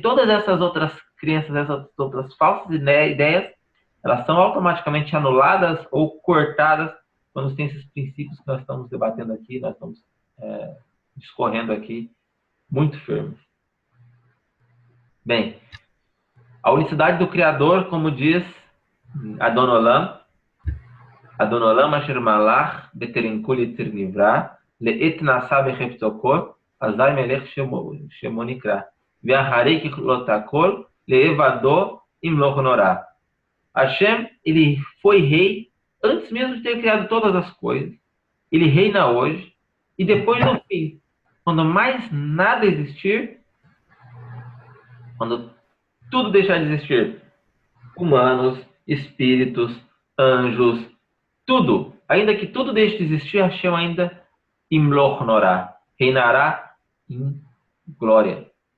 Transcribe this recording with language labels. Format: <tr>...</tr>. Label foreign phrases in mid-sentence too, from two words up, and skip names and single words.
<pt>Todas essas outras crenças, essas outras falsas ideias, elas são automaticamente anuladas ou cortadas quando tem esses princípios que nós estamos debatendo aqui, nós estamos discorrendo aqui, muito firmes. Bem, a unicidade do Criador, como diz Adon Olam</pt> <he>אשר מלך בטרם כל יציר נברא לעת נעשה בחפצו כל אזי מלך שמו נקרא ואחרי ככלות הכל לבדו ימלוך נורא.</he> <pt>Hashem, ele foi rei antes mesmo de ter criado todas as coisas. Ele reina hoje. E depois no fim, quando mais nada existir, quando tudo deixar de existir, humanos, espíritos, anjos, tudo, ainda que tudo deixe de existir, Hashem ainda</pt> <he>ימלוך נורא,</he> <pt>reinará em glória.</pt>